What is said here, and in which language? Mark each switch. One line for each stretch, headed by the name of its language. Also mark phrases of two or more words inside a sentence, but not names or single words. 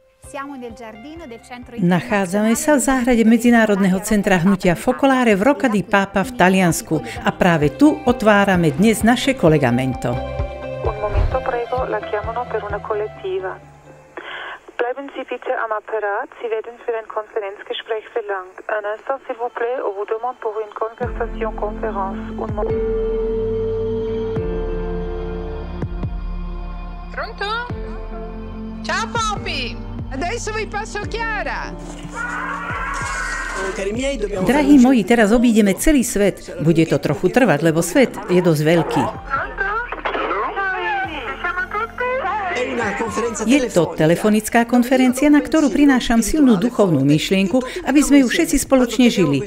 Slovak: Nachádzame sa v záhrade Medzinárodného centra hnutia Focolare v Rocca di Papa v Taliansku a práve tu otvárame dnes naše collegamento.
Italian: Un momento prego, la chiamano per una collettiva.
German: Bleiben Sie bitte am Apparat, Sie werden für ein Konferenzgespräch verlangt.
French: Un instant s'il vous plaît, on vous demande pour une conversation conférence.
Italian: Pronto? Ciao Poppy! Adesso vi passo Chiara!
Slovak: Drahí moji, teraz obídeme celý svet. Bude to trochu trvať, lebo svet je dosť veľký. Je to telefonická konferencia, na ktorú prinášam silnú duchovnú myšlienku, aby sme ju všetci spoločne žili.